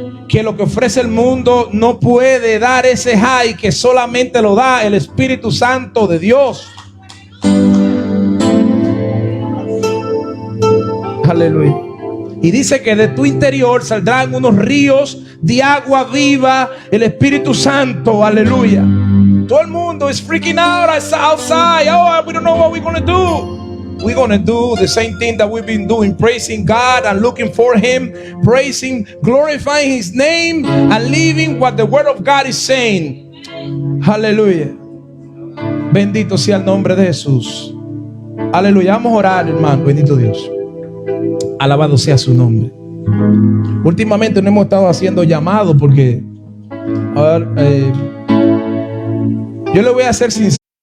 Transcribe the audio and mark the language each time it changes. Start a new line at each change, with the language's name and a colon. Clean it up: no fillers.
Spanish: que lo que ofrece el mundo no puede dar ese high que solamente lo da el Espíritu Santo de Dios. Aleluya. Y dice que de tu interior saldrán unos ríos de agua viva, el Espíritu Santo.
English: Aleluya.
Spanish: Todo el mundo
English: is freaking out outside. Oh, we don't know what we're going to do. We're going to do the same thing that we've been doing, praising God and looking for Him, praising, glorifying His name and living what the Word of God is saying.
Spanish: Aleluya. Bendito sea el nombre de Jesús. Aleluya. Vamos a orar, hermano. Bendito Dios. Alabado sea su nombre. Últimamente no hemos estado haciendo llamados porque, a ver, yo le voy a ser sincero.